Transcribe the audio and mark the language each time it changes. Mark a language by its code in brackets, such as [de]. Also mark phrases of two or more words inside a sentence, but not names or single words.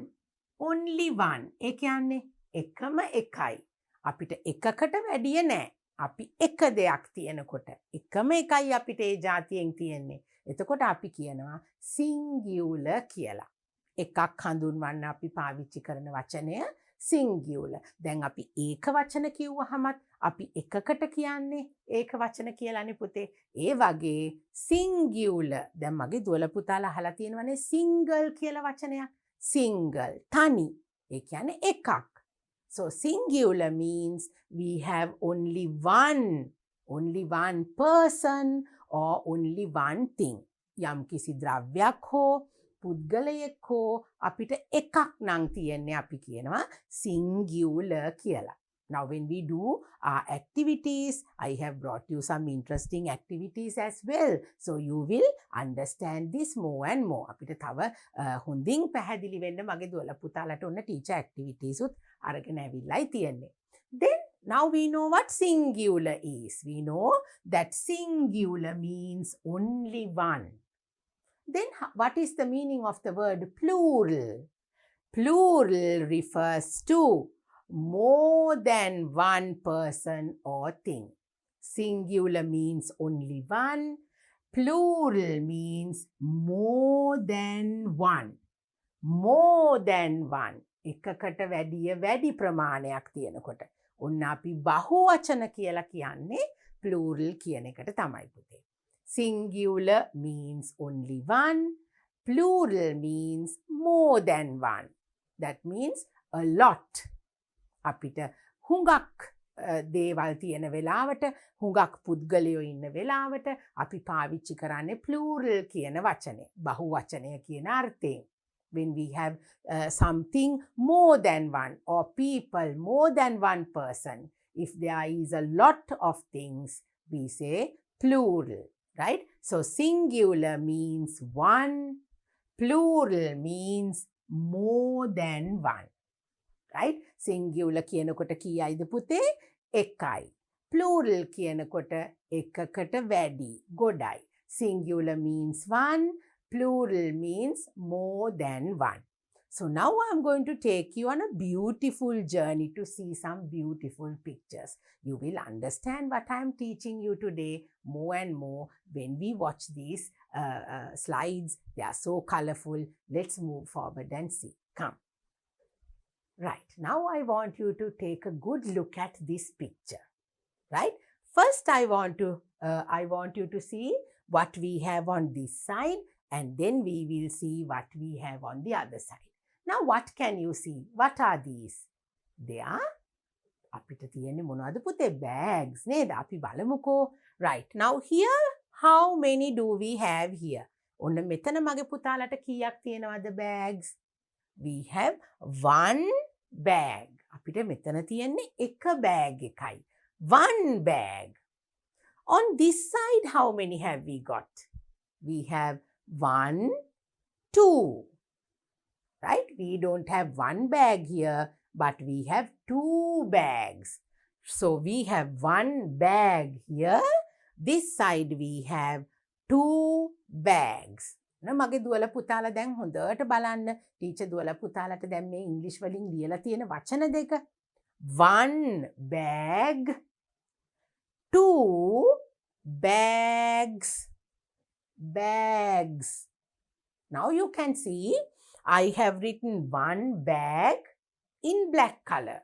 [en] Only one. [si] ඒ කියන්නේ එකම එකයි. අපිට එකකට වැඩිය නෑ. අපි එක දෙයක් තියෙනකොට එකම එකයි අපිට ඒ જાතියෙන් තියෙන්නේ. එතකොට අපි කියනවා singular කියලා. එකක් හඳුන්වන්න අපි පාවිච්චි කරන වචනය singular. දැන් අපි ඒක වචන කිව්වහමත් අපි එකකට කියන්නේ ඒක වචන කියලානේ පුතේ. ඒ වගේ singular. දැන් මගේ දුවල පුතාලා අහලා තියෙනවනේ single කියලා වචනයක්. single තනි. ඒ කියන්නේ එකක්. [en] So singular means we have only one person or only one thing. [si] යම් කිසි ද්‍රව්‍යයක් හෝ පුද්ගලයෙක් හෝ අපිට එකක් නම් තියෙන්නේ අපි කියනවා singular කියලා. [en] Now when we do our activities, I have brought you some interesting activities as well. So you will understand this more and more. [si] අපිට තව හොඳින් පැහැදිලි වෙන්න මගේ දුවලා පුතාලට ඔන්න [en] teacher activities [si] උත් අරගෙන ඇවිල්ලායි තියෙන්නේ. [en] Then now we know what singular is. We know that singular means only one. Then what is the meaning of the word plural? Plural refers to more than one person or thing. Singular means only one. Plural means more than one. More than one. [si] එකකට වැඩිය වැඩි ප්‍රමාණයක් තියෙනකොට. ඔන්න අපි බහුවචන කියලා කියන්නේ plural කියන එකට තමයි පුතේ. [en] Singular means only one. Plural means more than one. That means a lot. [si] අපිට හුඟක් දේවල් තියෙන වෙලාවට හුඟක් පුද්ගලයෝ ඉන්න වෙලාවට අපි පාවිච්චි කරන්නේ plural කියන වචනේ. බහුවචනය කියන අර්ථයෙන්. [en] When we have something more than one or people more than one person, if there is a lot of things, we say plural, right? So singular means one, plural means more than one, right? [si] Singular කියනකොට කීයයිද පුතේ? එකයි. Plural කියනකොට එකකට වැඩි, ගොඩයි. [en] Singular means one, plural means more than one. So now I'm going to take you on a beautiful journey to see some beautiful pictures. You will understand what I'm teaching you today more and more when we watch these slides. They are so colorful. Let's move forward and see. Come. Right. Now I want you to take a good look at this picture. Right. First I want you to see what we have on this side, and then we will see what we have on the other side. Now what can you see? What are these? They are [si] අපිට තියෙන්නේ මොනවද පුතේ? bags නේද? අපි බලමුකෝ. [en] Right. Now here how many do we have here? [si] ඔන්න මෙතන මගේ පුතාලට කීයක් තියෙනවද bags? [en] We have one bag. [si] අපිට මෙතන තියෙන්නේ එක bag එකයි. [en] One bag. On this side how many have we got? We have 1, 2. Right? We don't have one bag here, but we have 2 bags. So we have one bag here. This side we have 2 bags. [si] මගේ දුවල පුතාලා දැන් හොඳට බලන්න. ටීචර් දුවල පුතාලට දැන් මේ ඉංග්‍රීසි වලින් ලියලා තියෙන වචන දෙක. [en] One bag, 2 bags. Bags. Now you can see I have written one bag in black color.